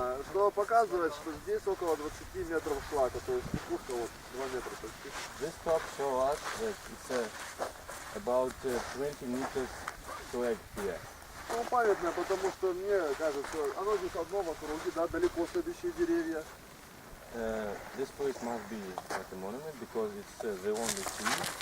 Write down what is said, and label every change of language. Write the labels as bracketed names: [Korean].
[Russian] Что показывает, что здесь около 20 метров шлака, то есть спуска вот 2 метра почти. [English] This top shows us that it's about 20 meters slag here. [Russian] Ну, памятное, потому что мне кажется, оно здесь одно в округе, да, далеко следующие деревья. [English] This place must be at the monument because it's the only tree.